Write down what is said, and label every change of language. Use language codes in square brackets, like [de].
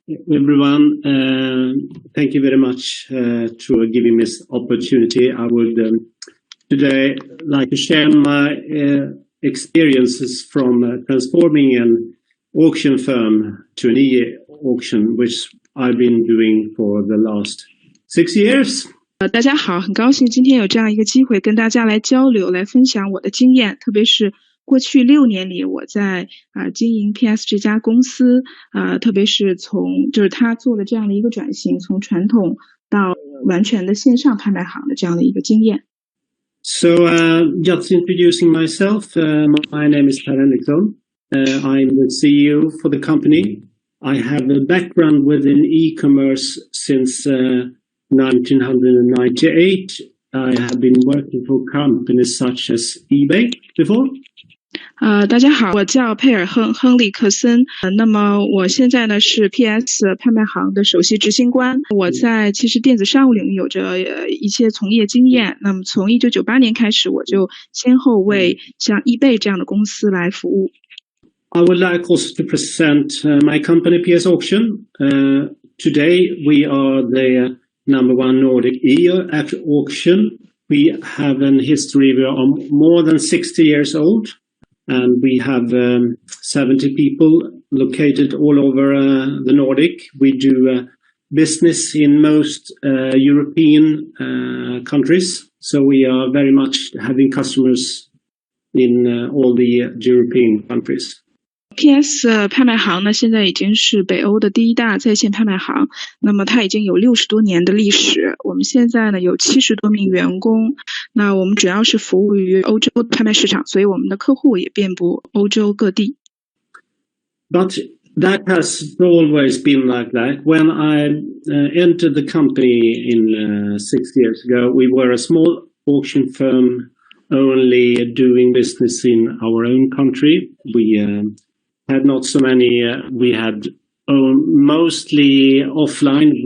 [en] Everyone, thank you very much for giving me this opportunity. I would today like to share my experiences from transforming an auction firm to an e-auction, which I've been doing for the last 6 years. [zh] 大家好，很高兴今天有这样一个机会跟大家来交流，来分享我的经验，特别是过去6年里，我在经营 PS 这家公司，特别是就是他做的这样的一个转型，从传统到完全的线上拍卖行的这样的一个经验。 [en] So, just introducing myself, my name is Per Henriksson. I'm the CEO for the company. I have a background within e-commerce since 1998. I have been working for companies such as eBay before. [zh] 大家好，我叫佩尔亨利克森。那么我现在呢是 PS 拍卖行的首席执行官。我在其实电子商务领域有着一些从业经验。那么从1998年开始，我就先后为像 eBay 这样的公司来服务。 [en] I would like also to present my company PS Auction. Today we are the number one Nordic e-auction. We have a history. We are more than 60 years old. And we have 70 people located all over the Nordic. We do business in most European countries. So we are very much having customers in all the European countries. [zh] PS 拍卖行呢，现在已经是北欧的第一大在线拍卖行。那么它已经有60多年的历史。我们现在呢有70多名员工。那我们主要是服务于欧洲拍卖市场，所以我们的客户也遍布欧洲各地。 [en] But that has always been like that. When I entered the company in 6 years ago, we were a small auction firm only doing business in our own country. We had not so many, we had mostly offline.